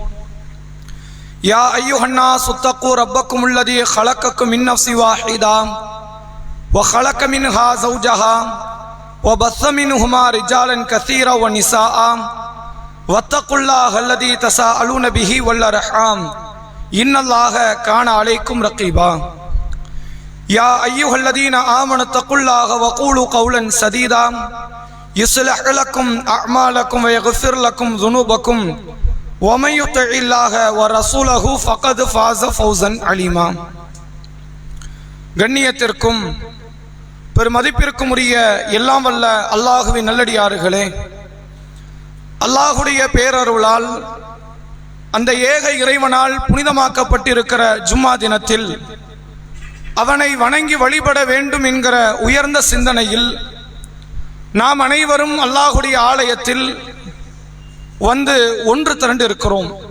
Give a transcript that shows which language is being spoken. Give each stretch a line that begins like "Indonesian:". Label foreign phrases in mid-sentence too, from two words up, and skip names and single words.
Arabic: يا أيها الناس اتقوا ربكم الذي خلقكم من نفس واحدة وخلق منها زوجها وبث منهما رجالا كثيرا ونساء واتقوا الله الذي تساءلون به والأرحام إن الله كان عليكم رقيبا يا أيها الذين آمنوا اتقوا الله وقولوا قولا سديدا يصلح لكم أعمالكم ويغفر لكم ذنوبكم ومن يطع الله ورسوله فقد فاز فوزا عليما
Tamil: கண்ணியத்திற்கும் பெருமதிப்பிற்கும் உரிய எல்லாம் வல்ல அல்லாஹுவின் நல்லடியார்களே, அல்லாஹுடைய பேரருளால் அந்த ஏக இறைவனால் புனிதமாக்கப்பட்டிருக்கிற ஜும்மா தினத்தில் அவனை வணங்கி வழிபட வேண்டும் என்கிற உயர்ந்த சிந்தனையில் நாம் அனைவரும் அல்லாஹுடைய ஆலயத்தில் வந்து ஒன்று திரண்டு இருக்கிறோம்.